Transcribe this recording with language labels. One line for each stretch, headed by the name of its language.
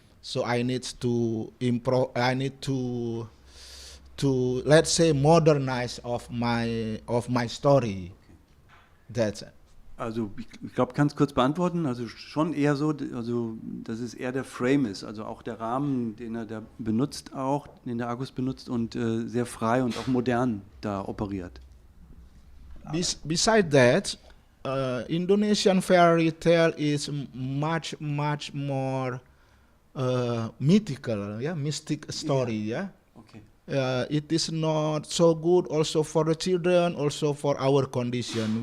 English: So I need to improve. I need to let's say modernize of my story. That's it.
German: Also ich glaube, kannst kurz beantworten. Also schon eher so, also dass es eher der Frame ist, also auch der Rahmen, den er da benutzt, auch den der Agus benutzt und sehr frei und auch modern da operiert.
English: Besides that, Indonesian fairy tale is much more mythical, mystic story, Okay. It is not so good also for the children, also for our condition.